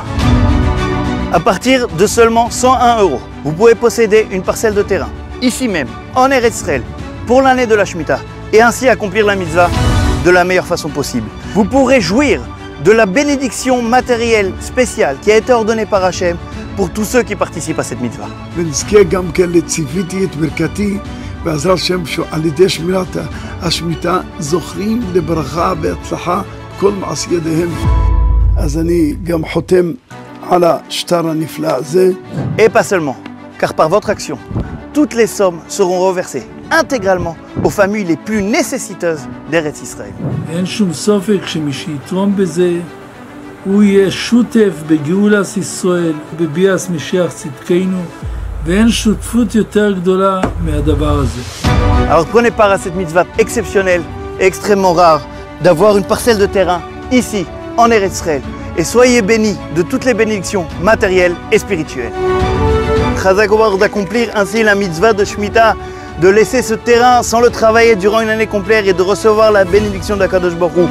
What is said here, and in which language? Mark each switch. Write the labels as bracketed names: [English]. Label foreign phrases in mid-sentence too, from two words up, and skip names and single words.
[French] À partir de seulement 101 €, vous pouvez posséder une parcelle de terrain, ici même, en Eretz Israël, pour l'année de la Shemitah, et ainsi accomplir la mitzvah de la meilleure façon possible. Vous pourrez jouir de la bénédiction matérielle spéciale qui a été ordonnée par Hachem pour tous ceux qui participent à cette mitzvah. [Hebrew] בעזרת השם שעל ידי שמירת השמיטה זוכרים לברכה והצלחה בכל מעשי ידיהם. אז אני גם חותם על השטר הנפלא הזה. [French] Et pas seulement, car par votre action, toutes les sommes seront reversées intégralement aux familles les plus nécessiteuses d'Eretz Israël. [Hebrew] אין שום ספק שמי שיתרום בזה הוא יהיה שותף בגאולת ישראל, בביאת משיח צדקנו. [French] Alors prenez part à cette mitzvah exceptionnelle et extrêmement rare d'avoir une parcelle de terrain ici, en Eretz Israël, et soyez bénis de toutes les bénédictions matérielles et spirituelles. [Hebrew] חזק וברוך [French] d'accomplir ainsi la mitzvah de Shemitah, de laisser ce terrain sans le travailler durant une année complète et de recevoir la bénédiction d' [Hebrew] הקדוש ברוך הוא.